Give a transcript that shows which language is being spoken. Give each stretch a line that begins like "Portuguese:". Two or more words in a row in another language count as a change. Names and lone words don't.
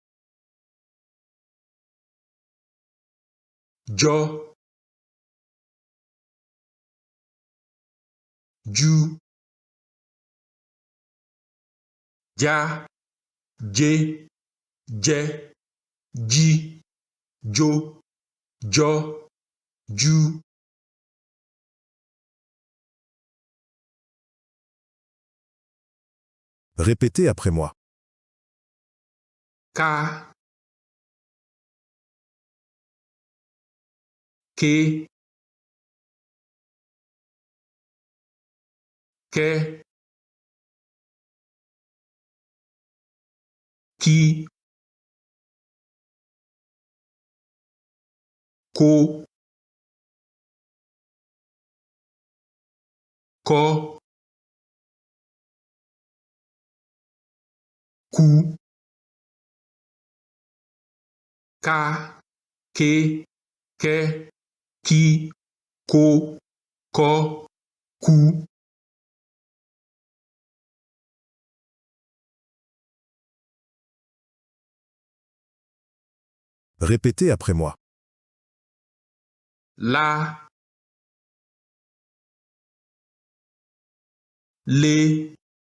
French: jo, ju, ja, je, ji, jo, ju. Répétez après moi. Ka. Ke. Ke. Ki. Ko. Ko. Ku. Ka. Ke. Ke. Ki. Ko. Ko. Ku. Répétez après moi. La. Le.